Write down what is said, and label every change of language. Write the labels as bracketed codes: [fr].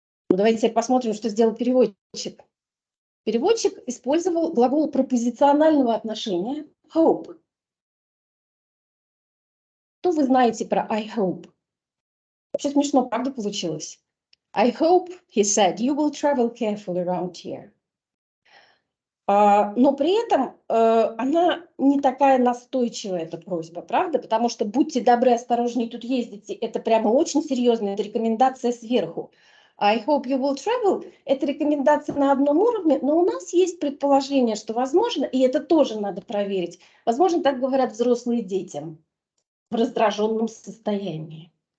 [ru] Ну, давайте теперь посмотрим, что сделал переводчик. Переводчик использовал глагол пропозиционального отношения hope. Что вы знаете про [en] I hope? [ru] Вообще смешно, правда, получилось? [en] I hope, he said, you will travel carefully around here. [ru] Но при этом она не такая настойчивая, эта просьба, правда? Потому что будьте добры, осторожнее тут ездите, это прямо очень серьезно, это рекомендация сверху. [en] I hope you will travel [ru] – это рекомендация на одном уровне, но у нас есть предположение, что возможно, и это тоже надо проверить, возможно, так говорят взрослые детям в раздраженном состоянии.